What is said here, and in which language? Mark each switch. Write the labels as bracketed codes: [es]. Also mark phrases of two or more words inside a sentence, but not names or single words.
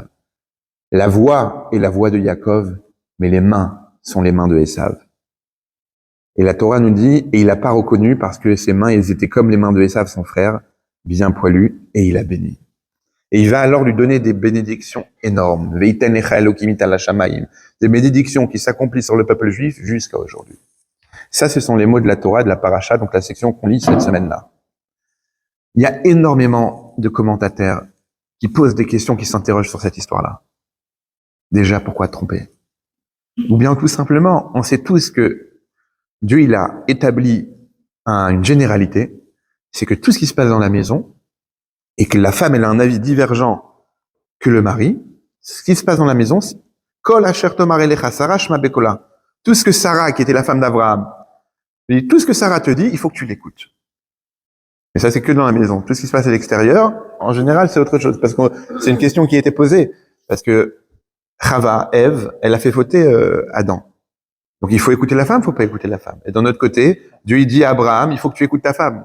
[fr] La voix est la voix de Yaakov, mais les mains sont les mains de Esav. Et la Torah nous dit, et il n'a pas reconnu parce que ses mains, elles étaient comme les mains de Esav, son frère, bien poilu, et il a béni. Et il va alors lui donner des bénédictions énormes. [he] ויתן לך אלהים מטל השמים. [fr] Des bénédictions qui s'accomplissent sur le peuple juif jusqu'à aujourd'hui. Ça, ce sont les mots de la Torah, de la paracha, donc la section qu'on lit cette semaine-là. Il y a énormément de commentateurs qui posent des questions, qui s'interrogent sur cette histoire-là. Déjà, pourquoi tromper? Ou bien tout simplement, on sait tous que Dieu, il a établi une généralité, c'est que tout ce qui se passe dans la maison, et que la femme, elle a un avis divergent que le mari, ce qui se passe dans la maison, c'est [he] כל אשר תאמר אליך שרה שמע בקלה. [fr] Tout ce que Sarah, qui était la femme d'Abraham, tout ce que Sarah te dit, il faut que tu l'écoutes. Et ça, c'est que dans la maison. Tout ce qui se passe à l'extérieur, en général, c'est autre chose. Parce que c'est une question qui a été posée. Parce que Chava, Ève, elle a fait fauter Adam. Donc il faut écouter la femme, il faut pas écouter la femme. Et d'un autre côté, Dieu il dit à Abraham, il faut que tu écoutes ta femme.